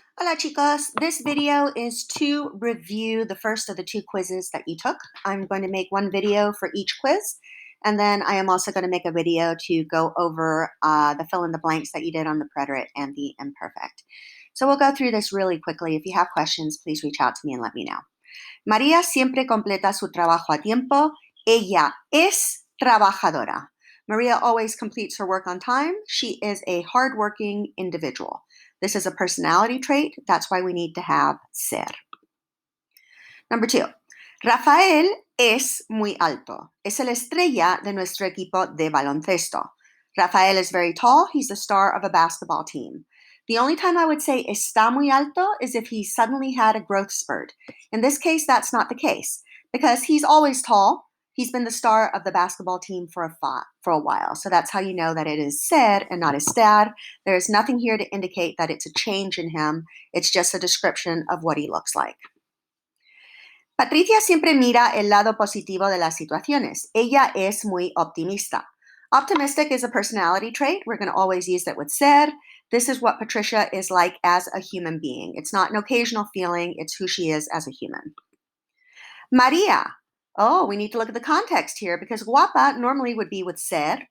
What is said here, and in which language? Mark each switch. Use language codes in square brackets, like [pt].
[es] Hola chicos, [en] this video is to review the first of the two quizzes that you took. I'm going to make one video for each quiz, and then I am also going to make a video to go over the fill in the blanks that you did on the preterite and the imperfect. So we'll go through this really quickly. If you have questions, please reach out to me and let me know. [es] María siempre completa su trabajo a tiempo. Ella es trabajadora. [en] Maria always completes her work on time. She is a hardworking individual. This is a personality trait. That's why we need to have ser. Number 2. [es] Rafael es muy alto. Es el estrella de nuestro equipo de baloncesto. [en] Rafael is very tall. He's the star of a basketball team. The only time I would say [es] está muy alto [en] is if he suddenly had a growth spurt. In this case, that's not the case because he's always tall. He's been the star of the basketball team for a while. So that's how you know that it is ser and not estar. There is nothing here to indicate that it's a change in him. It's just a description of what he looks like. [es] Patricia siempre mira el lado positivo de las situaciones. Ella es muy optimista. [en] Optimistic is a personality trait. We're going to always use that with ser. This is what Patricia is like as a human being. It's not an occasional feeling. It's who she is as a human. Maria. Oh, we need to look at the context here because guapa normally would be with ser.